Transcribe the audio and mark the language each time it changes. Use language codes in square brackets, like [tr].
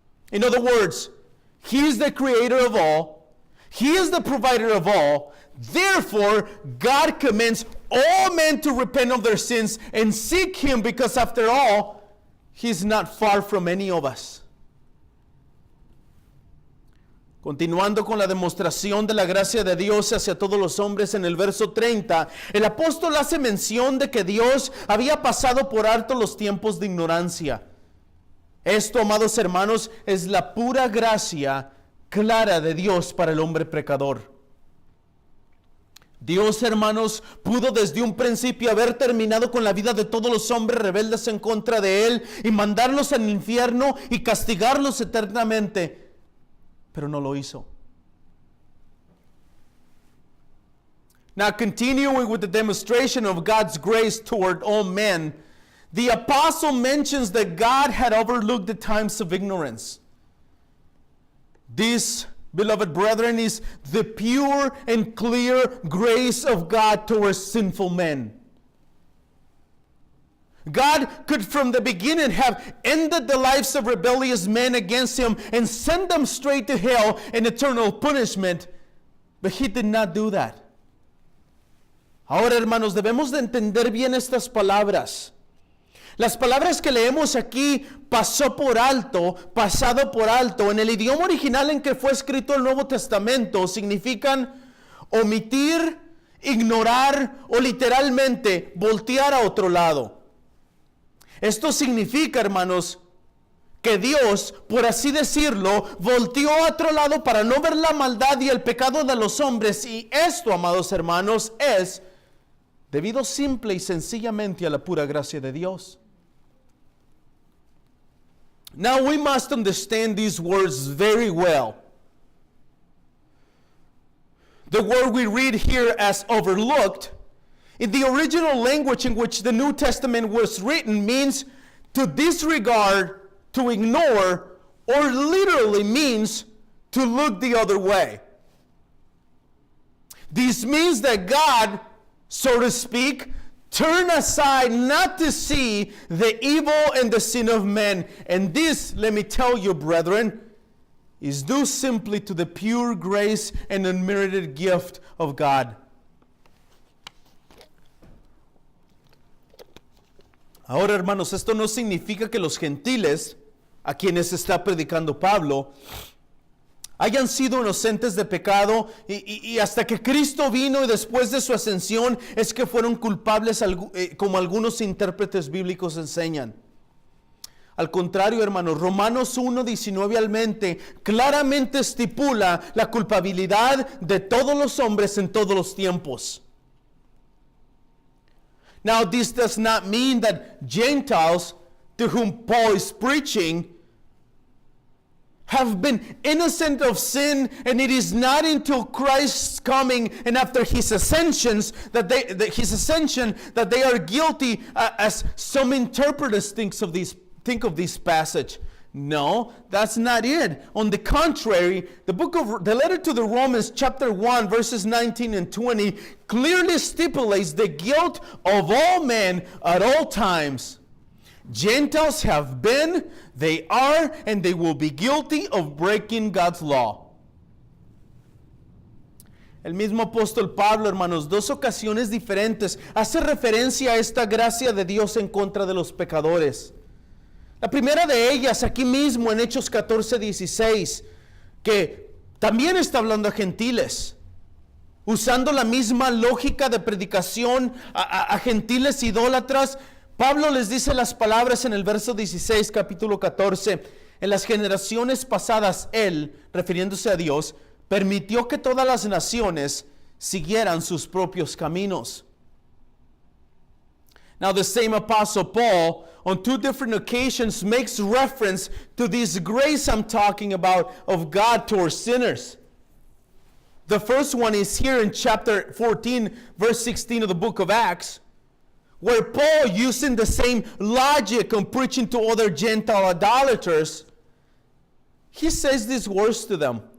[en] In other words, He is the creator of all. He is the provider of all. Therefore, God commands all men to repent of their sins and seek Him, because after all, He's not far from any of us. [es] Continuando con la demostración de la gracia de Dios hacia todos los hombres en el verso 30, el apóstol hace mención de que Dios había pasado por alto los tiempos de ignorancia. Esto, amados hermanos, es la pura gracia clara de Dios para el hombre pecador. Dios, hermanos, pudo desde un principio haber terminado con la vida de todos los hombres rebeldes en contra de Él y mandarlos al infierno y castigarlos eternamente, pero no lo hizo. [en] Now, continuing with the demonstration of God's grace toward all men, the apostle mentions that God had overlooked the times of ignorance. This, beloved brethren, is the pure and clear grace of God towards sinful men. God could from the beginning have ended the lives of rebellious men against Him and sent them straight to hell and eternal punishment, but He did not do that. [es] Ahora, hermanos, debemos de entender bien estas palabras. Las palabras que leemos aquí, pasó por alto, pasado por alto, en el idioma original en que fue escrito el Nuevo Testamento, significan omitir, ignorar o literalmente voltear a otro lado. Esto significa, hermanos, que Dios, por así decirlo, volteó a otro lado para no ver la maldad y el pecado de los hombres. Y esto, amados hermanos, es debido simple y sencillamente a la pura gracia de Dios. [en] Now we must understand these words very well. The word we read here as overlooked, in the original language in which the New Testament was written, means to disregard, to ignore, or literally means to look the other way. This means that God, so to speak, turn aside not to see the evil and the sin of men. And this, let me tell you, brethren, is due simply to the pure grace and unmerited gift of God. [es] Ahora, hermanos, esto no significa que los gentiles, a quienes está predicando Pablo, hayan sido inocentes de pecado y hasta que Cristo vino y después de su ascensión es que fueron culpables como algunos intérpretes bíblicos enseñan. Al contrario, hermanos, Romanos 1:19 al 20 claramente estipula la culpabilidad de todos los hombres en todos los tiempos. [en] Now, this does not mean that Gentiles to whom Paul is preaching have been innocent of sin, and it is not until Christ's coming and after His ascension that they are guilty, as some interpreters think of this passage. No, that's not it. On the contrary, the letter to the Romans, chapter 1, verses 19 and 20, clearly stipulates the guilt of all men at all times. Gentiles have been, they are, and they will be guilty of breaking God's law. [es] El mismo apóstol Pablo, hermanos, dos ocasiones diferentes, hace referencia a esta gracia de Dios en contra de los pecadores. La primera de ellas, aquí mismo en Hechos 14:16, que también está hablando a gentiles, usando la misma lógica de predicación a gentiles idólatras. Pablo les dice las palabras en el verso 16, capítulo 14. En las generaciones pasadas, Él, refiriéndose a Dios, permitió que todas las naciones siguieran sus propios caminos. [en] Now, the same apostle Paul, on two different occasions, makes reference to this grace I'm talking about of God towards sinners. The first one is here in chapter 14, verse 16 of the book of Acts, where Paul, using the same logic on preaching to other Gentile idolaters, he says these words to them.